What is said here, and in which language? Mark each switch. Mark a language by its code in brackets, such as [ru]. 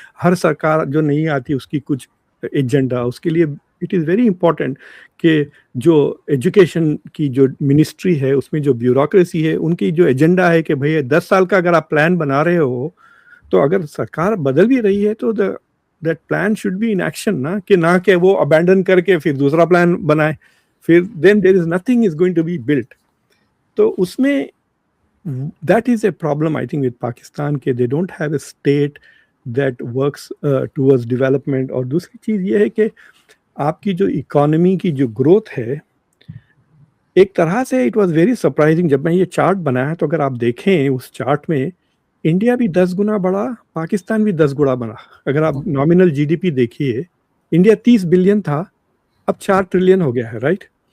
[hi] हर सरकार जो नहीं आती उसकी कुछ एजेंडा, उसके लिए [en] it is very important [hi] कि जो एजुकेशन की जो मिनिस्ट्री है उसमें जो ब्यूरोक्रेसी है, उनकी जो एजेंडा है कि भैया 10 साल का अगर आप प्लान बना रहे हो, तो अगर सरकार बदल भी रही है तो [en] that plan should be in action, [hi] ना कि वो अबैंडन करके फिर दूसरा प्लान बनाए, फिर [en] Then there is nothing is going to be built. [hi] तो उसमें [en] that is a problem I think with Pakistan [hi] के [en] they don't have a state that works towards development। [hi] और दूसरी चीज़ ये है कि आपकी जो इकोनॉमी की जो ग्रोथ है, एक तरह से [en] it was very surprising [hi] जब मैं ये चार्ट बनाया, तो अगर आप देखें उस चार्ट में इंडिया भी 10 गुना बढ़ा, पाकिस्तान भी 10 गुना बढ़ा। अगर आप नॉमिनल जीडीपी देखिए, इंडिया 30 बिलियन था, अब 4 ट्रिलियन हो गया है, राइट?